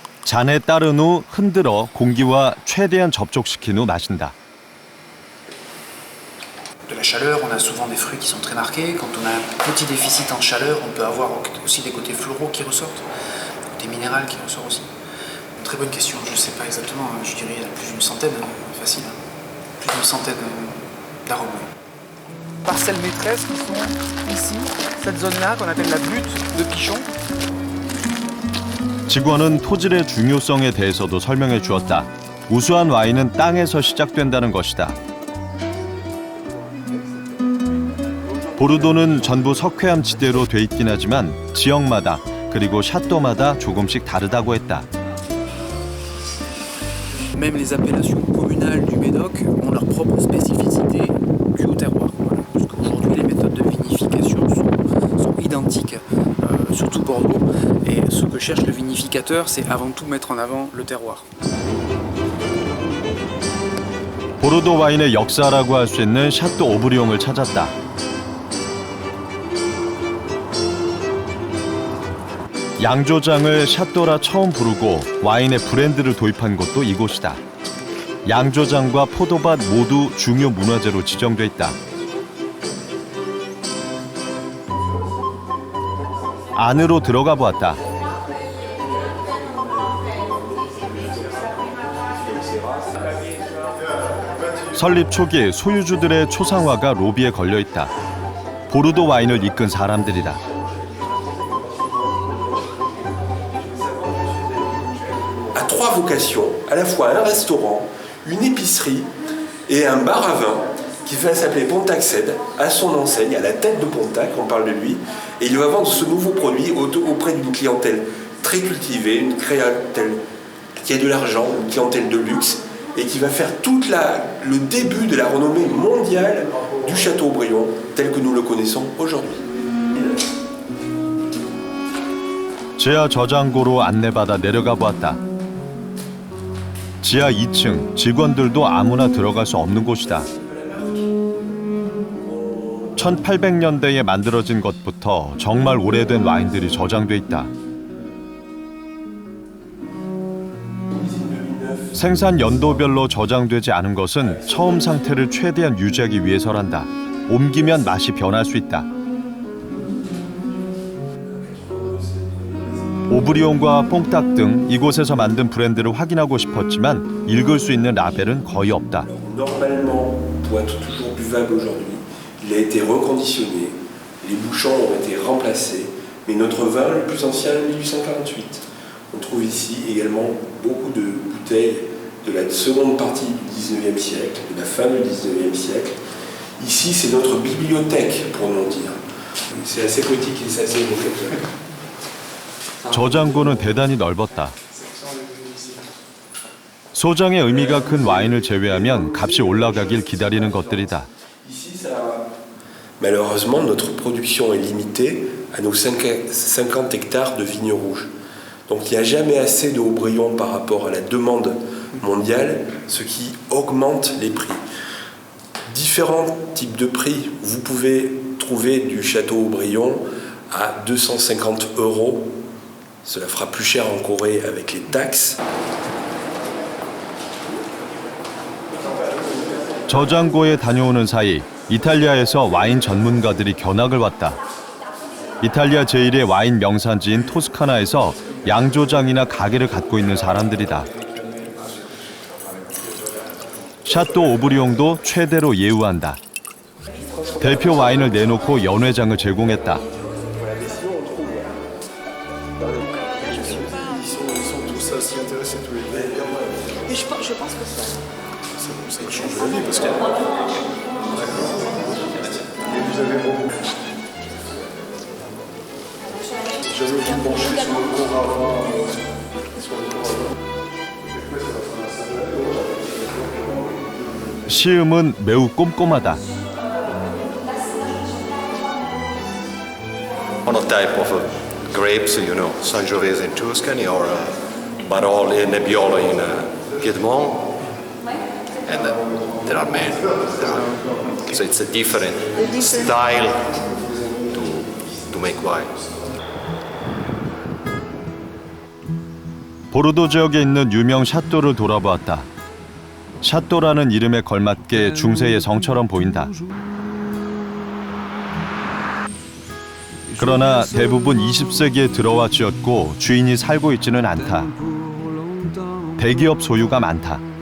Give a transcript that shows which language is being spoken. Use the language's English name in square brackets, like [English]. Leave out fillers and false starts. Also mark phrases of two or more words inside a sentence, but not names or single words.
[Korean] 잔에 따른 후 흔들어 공기와 최대한 접촉시킨 후 마신다. [French] De la chaleur, on a souvent des fruits qui sont très marqués. Quand on a un petit déficit en chaleur, on peut avoir aussi des côtés floraux qui ressortent, des côtés minéraux qui ressortent aussi. Très bonne question, je ne sais pas exactement, je dirais il y a plus d'une centaine, facile, plus d'une centaine d'arômes. Parcelles maîtresses qui sont ici, cette zone-là qu'on appelle la butte de Pichon. [Korean] 직원은 토질의 중요성에 대해서도 설명해 주었다. 우수한 와인은 땅에서 시작된다는 것이다. 보르도는 전부 석회암 지대로 돼 있긴 하지만 지역마다 그리고 샤또마다 조금씩 다르다고 했다. [French] Même les appellations communales du Médoc ont leur propre spécificité due au terroir. Voilà. Parce qu'aujourd'hui, les méthodes de vinification sont identiques sur tout Bordeaux. Et ce que cherche le vinificateur, c'est avant tout mettre en avant le terroir. [Korean] 보르도 와인의 역사라고 할 수 있는 샤또 오브리옹을 찾았다. 양조장을 샤또라 처음 부르고 와인의 브랜드를 도입한 곳도 이곳이다. 양조장과 포도밭 모두 중요 문화재로 지정돼 있다. 안으로 들어가 보았다. 설립 초기 소유주들의 초상화가 로비에 걸려 있다. 보르도 와인을 이끈 사람들이다. [French] Trois vocations, à la fois un restaurant, une épicerie et un bar à vin qui va s'appeler Pontac-Cède, à son enseigne, à la tête de Pontac, on parle de lui, et il va vendre ce nouveau produit auprès d'une clientèle très cultivée, une clientèle qui a de l'argent, une clientèle de luxe, et qui va faire le début de la renommée mondiale du Château-Aubryon tel que nous le connaissons aujourd'hui. [Korean] 지하 저장고로 안내받아 내려가 보았다. 지하 2층, 직원들도 아무나 들어갈 수 없는 곳이다. 1800년대에 만들어진 것부터 정말 오래된 와인들이 저장돼 있다. 생산 연도별로 저장되지 않은 것은 처음 상태를 최대한 유지하기 위해서란다. 옮기면 맛이 변할 수 있다. 오브리옹과 뽕딱 등 이곳에서 만든 브랜드를 확인하고 싶었지만 읽을 수 있는 라벨은 거의 없다. [French] Normalement, pour être toujours buvable aujourd'hui, il a été reconditionné, les bouchons ont été remplacés, mais notre vin le plus ancien est 1848. On trouve ici également beaucoup de bouteilles de la seconde partie du 19e siècle, de la fin du 19e siècle. Ici, c'est notre bibliothèque, pour nous dire. C'est assez poétique et c'est assez évocateur. [Korean] 저장고는 대단히 넓었다. 소장의 의미가 큰 와인을 제외하면 값이 올라가길 기다리는 것들이다. [French] Malheureusement, notre production est limitée à nos 50 hectares de vignes rouges. Donc il n'y a jamais assez de Aubryon par rapport à la demande mondiale, ce qui augmente les prix. Différents types de prix. Vous pouvez trouver du château Aubryon à 250 €. Cela fera plus cher en Corée avec les taxes. [Korean] 저장고에 다녀오는 사이 이탈리아에서 와인 전문가들이 견학을 왔다. 이탈리아 제1의 와인 명산지인 토스카나에서 양조장이나 가게를 갖고 있는 사람들이다. 샤또 오브리옹도 최대로 예우한다. 대표 와인을 내놓고 연회장을 제공했다. [French] Je pense que ça. Ça change la vie parce que... Vous avez beaucoup. J'avais aussi penché sur le corps avant. [Korean] 시음은 매우 꼼꼼하다. [English] Monotype of grapes, you know, Sangiovese in Tuscany or Barolo e Nebbiolo in Piedmont, and there are many. So it's a different style to make wine. [Korean] 보르도 지역에 있는 유명 샤또를 돌아보았다. 샤또라는 이름에 걸맞게 중세의 성처럼 보인다. 그러나 대부분 20세기에 들어와 지었고 주인이 살고 있지는 않다. 대기업 소유가 많다.